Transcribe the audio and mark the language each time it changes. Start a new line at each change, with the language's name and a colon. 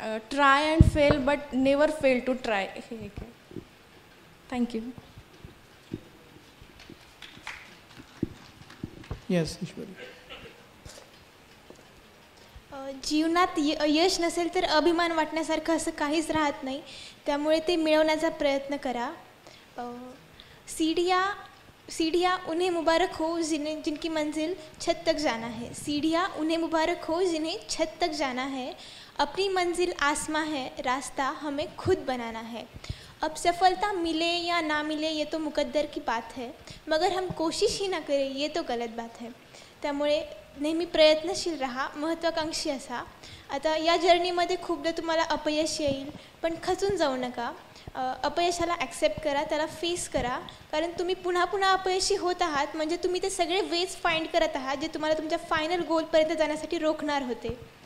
English: Try and fail but never fail to try.
Marathi: हे एक आहे.
English: Thank you. Yes Ishwari.
Marathi: जीवनात यश नसेल तर अभिमान वाटण्यासारखं असं काहीच राहत नाही. त्यामुळे ते मिळवण्याचा प्रयत्न करा.
Hindi: सीढ़ियाँ उन्हें मुबारक हो जिनकी मंजिल छत तक जाना है. सीढ़ियाँ उन्हें मुबारक हो जिन्हें छत तक जाना है. अपनी मंजिल आसमां है, रास्ता हमें खुद बनाना है. अब सफलता मिले या ना मिले ये तो मुकद्दर की बात है, मगर हम कोशिश ही ना करें ये तो गलत बात है.
Marathi: त्यामुळे नेहमी प्रयत्नशील राहा, महत्त्वाकांक्षी असा. आता या जर्नीमध्ये खूपदा तुम्हाला अपयश येईल, पण खचून जाऊ नका. अपयशाला ॲक्सेप्ट करा, त्याला फेस करा. कारण तुम्ही पुन्हा पुन्हा अपयशी होत आहात म्हणजे तुम्ही ते सगळे वेज फाइंड करत आहात जे तुम्हाला तुमच्या फायनल गोलपर्यंत जाण्यासाठी रोखणार होते.